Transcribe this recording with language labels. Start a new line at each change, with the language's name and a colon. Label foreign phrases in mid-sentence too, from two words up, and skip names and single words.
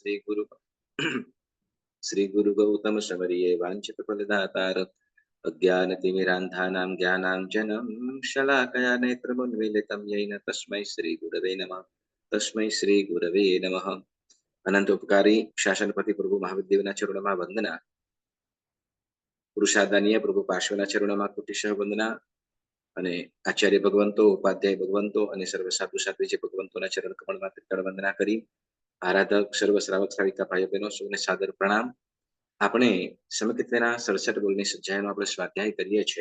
Gujarati: શ્રી ગુરુ ગૌતમ સમરિયે વાંછિત ફળદાતાર
Sanskrit: अज्ञानतिमिरान्धानां ज्ञानाञ्जनं शलाकया नेत्रमुन्मीलितं येन तस्मै श्री गुरवे नमः तस्मै श्री गुरवे नमः।
Gujarati: અનંતોપકારી શાસનપતિ પ્રભુ મહાવિદ્યેવના ચરણોં વંદના પુરુષાદાનીય પ્રભુ પાર્શ્વના ચરણોં કોટિશઃ વંદના અને આચાર્ય ભગવંતો ઉપાધ્યાય ભગવંતો અને સર્વ સાધુ સાધ્વી જે ભગવંતોના ચરણ કમળમાં ત્રિકળ વંદના કરી આરાધક સર્વ શ્રાવક શ્રાવિકા ભાઈઓ બહેનો સૌને સાદર પ્રણામ। આપણે સમકીર્તના 67 બોલની સજ્જાયનો આપણે સ્વાધ્યાય કરીએ છીએ।